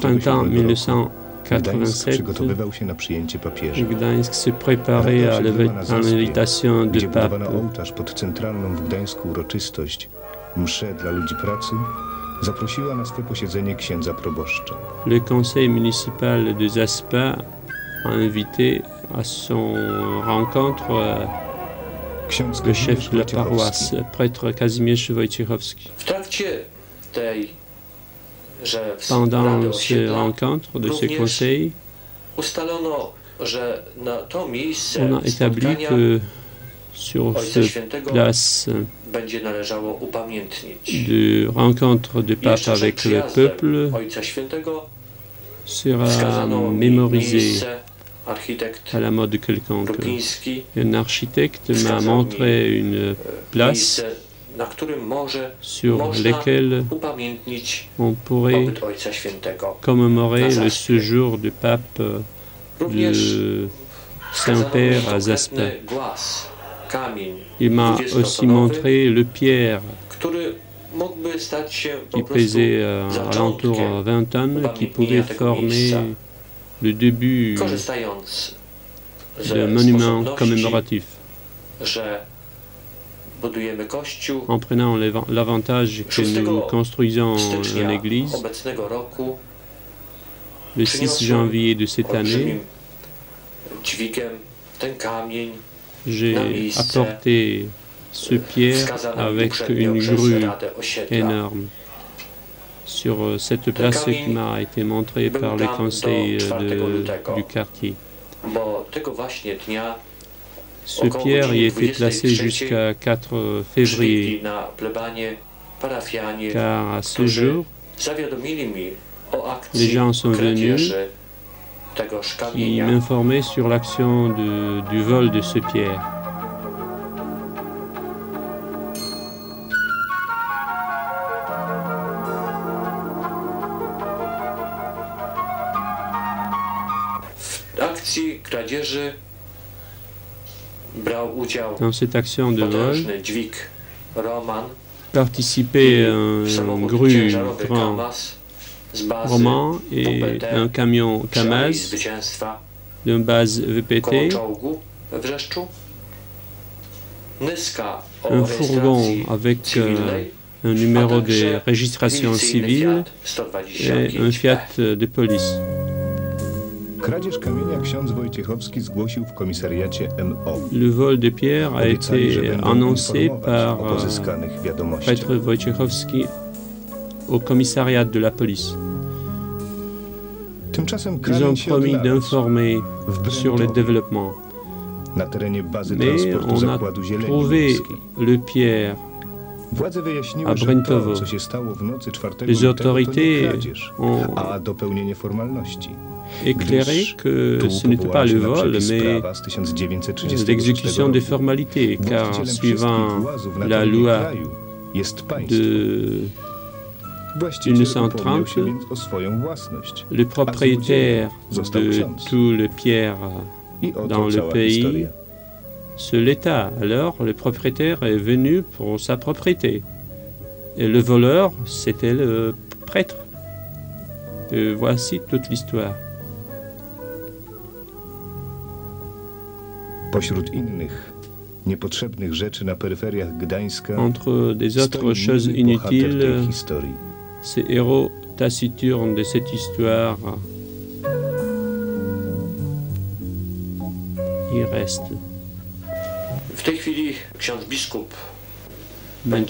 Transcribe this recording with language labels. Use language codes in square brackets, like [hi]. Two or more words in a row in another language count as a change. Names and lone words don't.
[fr] printemps [pl] roku Gdańsk 1987, przygotowywał się na przyjęcie papieża. [fr] Gdańsk se préparait à l'invitation de [pl] Gdzie budowano [fr] pape. [pl] ołtarz pod centralną w Gdańsku uroczystość, mszę dla ludzi pracy, zaprosiła na swe posiedzenie księdza proboszcza. [fr] Le conseil municipal de Zaspa a invité à son rencontre [pl] Ksiądz [fr] le chef [pl] Kazimierz [fr] de la [pl] Wojciechowski [fr] paroisse, prêtre Kazimierz Wojciechowski. [pl] W trakcie tej, że Rady [fr] Pendant ces [pl] Osiedla [fr] rencontres de ces [pl] również [fr] conseils, [pl] ustalono, że na to miejsce [fr] on a établi [pl] spotkania [fr] que sur [pl] Ojca [fr] cette [pl] Świętego [fr] place [pl] będzie należało upamiętnić. [fr] de rencontre de pape [pl] Jeszcze [fr] avec [pl] przed [fr] le [pl] przyjazdem [fr] peuple [pl] Ojca Świętego [fr] sera [pl] wskazano mi [fr] mémorisé [pl] miejsce. Architekt [fr] à la mode quelconque. [pl] Rupiński [fr] Un architecte m'a [pl] wskazał [fr] montré [pl] mi [fr] une place [pl] miejsce na którym może [fr] sur [pl] można [fr] lesquels [pl] upamiętnić [fr] on pourrait [pl] pobyt Ojca Świętego. [fr] commémorer [pl] na [fr] le [pl] Zaspie. [fr] séjour du pape [pl] Również [fr] de [pl] wskazano [fr] Saint-Père à [pl] konkretny [fr] Zaspin. [pl] głaz, kamień [fr] Il m'a aussi [pl] 20-tonowy, [fr] montré le pierre [pl] który mógłby stać się po [fr] qui [pl] prostu [fr] pesait alentour [pl] zaczątkiem [fr] 20 tonnes, qui pouvait [pl] tego [fr] former [pl] miejsca. [fr] le début [pl] Korzystając [fr] d'un [pl] ze [fr] monument [pl] sposobności, [fr] commémoratif, [pl] że budujemy kościół, [fr] en prenant l'avantage que [pl] 6 [fr] nous construisons [pl] stycznia [fr] une église. [pl] obecnego roku [fr] Le 6 janvier de cette année, [pl] olbrzymim dźwigiem ten kamień [fr] j'ai apporté ce pierre [pl] wskazany [fr] avec [pl] uprzednio [fr] une [pl] przez [fr] grue [pl] Radę Osiedla. [fr] énorme sur cette place qui m'a été montrée par le conseil du quartier. [pl] Bo tego właśnie dnia [fr] Ce pierre y était placé jusqu'à 4 février, [pl] na plebanie parafianie, [fr] car à ce [pl] którzy [fr] jour, [pl] zawiadomili mi o [fr] les [pl] akcji [fr] gens sont venus [pl] kradzieży tegoż [fr] qui [pl] kamienia. [fr] m'informaient sur l'action du vol de ce pierre. [pl] W akcji kradzieży brał udział [fr] Dans cette action de vol, [pl] potężny dźwig Roman, [fr] participait un [pl] samochód [fr] grue [pl] ciężarowy [fr] grand [pl] Kamaz z bazy [fr] roman et [pl] WPT [fr] un camion [pl] przy Alei [fr] Kamaz [pl] Zwycięstwa [fr] d'une base VPT, [pl] koło czołgu we Wrzeszczu. Nyska o [fr] un fourgon [pl] rejestracji [fr] avec [pl] cywilnej, [fr] un [pl] a [fr] numéro de [pl] także [fr] registration [pl] milicyjny [fr] civile [pl] Fiat [fr] et un [pl] 125. [fr] Fiat de police. [pl] Kradzież kamienia ksiądz Wojciechowski zgłosił w komisariacie MO. [fr] Le vol de pierre a [pl] Obiecali, że [fr] été [pl] będą [fr] annoncé [pl] informować [fr] par [pl] o pozyskanych wiadomościach. [fr] prêtre Wojciechowski au commissariat de la police. [pl] Tymczasem [fr] Ils [pl] kamień [fr] ont [pl] się [fr] promis [pl] odnalazł [fr] d'informer [pl] w [fr] sur le [pl] Brętowie, [fr] développement. [pl] na terenie bazy [fr] Mais [pl] transportu [fr] on a [pl] zakładu zieleni [fr] trouvé [pl] miejskiej. [fr] le pierre. [pl] Władze wyjaśniły, [fr] à [pl] że [fr] Brętowo. [pl] to, co się stało w nocy 4 [fr] Les [pl] lutego, to nie [fr] autorités [pl] kradzież, [fr] ont [pl] a dopełnienie formalności. [fr] éclairé que [pl] Tu [fr] ce n'était pas [pl] powołano [fr] le [pl] się na [fr] vol, [pl] przepis [fr] mais [pl] prawa z 1936 [fr] l'exécution des [pl] roku. [fr] formalités, car [pl] Właścicielem [fr] suivant [pl] wszystkich głazów na [fr] la [pl] terenie [fr] loi [pl] kraju jest państwo. Właściciel [fr] 1930, [pl] upomniał się więc o swoją własność. [fr] le propriétaire [pl] został [fr] de [pl] ksiądz. [fr] tous les pierres [pl] I oto [fr] dans le [pl] cała [fr] pays, [pl] historia. [fr] c'est l'État. Alors, le propriétaire est venu pour sa propriété. Et le voleur, c'était le prêtre. Et voici toute l'histoire. [pl] Pośród innych niepotrzebnych rzeczy na peryferiach Gdańska [fr] Entre des autres [pl] stoi [fr] choses [pl] niemy bohater tej [fr] inutiles, [pl] historii. [fr] ces héros taciturnes de cette histoire, il reste. [pl] W tej chwili ksiądz biskup będzie